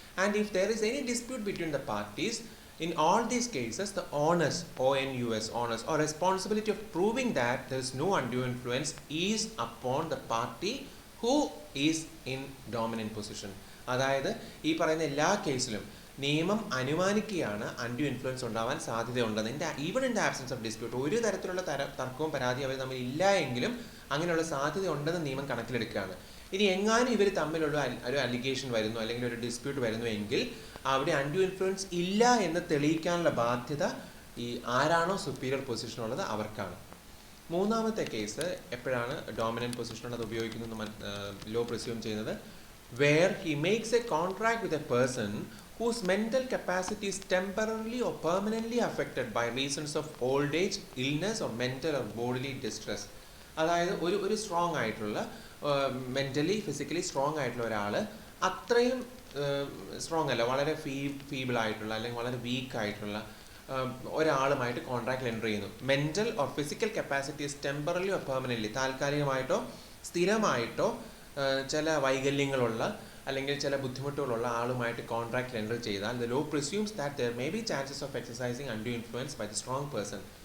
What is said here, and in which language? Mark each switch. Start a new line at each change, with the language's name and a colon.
English: And if there is any dispute between the parties, in all these cases, the onus, ONUS, onus, or responsibility of proving that there is no undue influence is upon the party who is in dominant position.
Malayalam: അതായത് ഈ പറയുന്ന എല്ലാ കേസിലും നിയമം അനുമാനിക്കുകയാണ് undue influence ഉണ്ടാവാൻ സാധ്യതയുണ്ടെന്ന്.
English: even in the absence of dispute,
Malayalam: ഒരു തരത്തിലുള്ള തർക്കവും പരാതിയും അവർ തമ്മിൽ ഇല്ല എങ്കിലും അങ്ങനെയുള്ള സാധ്യത ഉണ്ടെന്ന് നിയമം കണക്കിലെടുക്കുകയാണ്. ഇനി എങ്ങാനും ഇവർ തമ്മിലുള്ള ഒരു അലിഗേഷൻ വരുന്നു അല്ലെങ്കിൽ ഒരു ഡിസ്പ്യൂട്ട് വരുന്നു എങ്കിൽ അവിടെ അൺഡ്യൂ ഇൻഫ്ലുവൻസ് ഇല്ല എന്ന് തെളിയിക്കാനുള്ള ബാധ്യത ഈ ആരാണോ സുപ്പീരിയർ പൊസിഷനുള്ളത് അവർക്കാണ്. മൂന്നാമത്തെ കേസ് എപ്പോഴാണ് ഡോമിനൻറ്റ് പൊസിഷനുള്ളത് ഉപയോഗിക്കുന്നത് ലോ പ്രിസ്യൂം ചെയ്യുന്നത്?
English: where he makes a contract with a person whose mental capacity is temporarily or permanently affected by reasons of old age, illness or mental or bodily distress.
Malayalam: അതായത് ഒരു strong ആയിട്ടുള്ള mentally physically strong ആയിട്ടുള്ള ഒരാൾ അത്രയും strong അല്ല, വളരെ feeble ആയിട്ടുള്ള അല്ലെങ്കിൽ വളരെ വീക്ക് ആയിട്ടുള്ള ഒരാളുമായിട്ട് കോൺട്രാക്റ്റിൽ എൻ്റർ ചെയ്യുന്നു.
English: mental or physical capacities temporarily or permanently,
Malayalam: താൽക്കാലികമായിട്ടോ സ്ഥിരമായിട്ടോ ചില വൈകല്യങ്ങളുള്ള അല്ലെങ്കിൽ ചില ബുദ്ധിമുട്ടുകളുള്ള ആളുമായിട്ട് കോൺട്രാക്റ്റിൽ എൻ്റർ ചെയ്താൽ
English: The law presumes that there may be chances of exercising undue influence by the strong person.